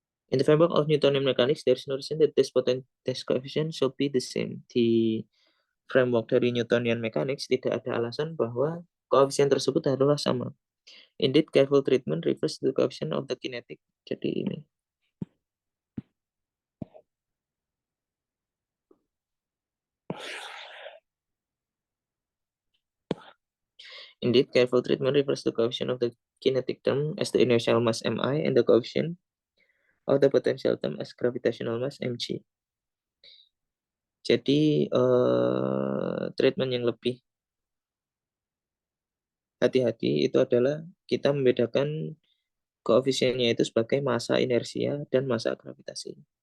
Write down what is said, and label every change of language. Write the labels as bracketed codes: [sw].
[en] In the framework of Newtonian mechanics, there is no reason that this coefficient should be the same. [id] Di framework dari Newtonian mechanics tidak ada alasan bahwa koefisien tersebut haruslah sama. [en] Indeed, careful treatment refers to the coefficient of the kinetic. [id] Jadi ini. [en] Indeed, careful treatment refers to the coefficient of the kinetic term as the inertial mass mi and the coefficient of the potential term as gravitational mass mg. [id] Jadi treatment yang lebih hati-hati itu adalah kita membedakan koefisiennya itu sebagai massa inersia dan massa gravitasi.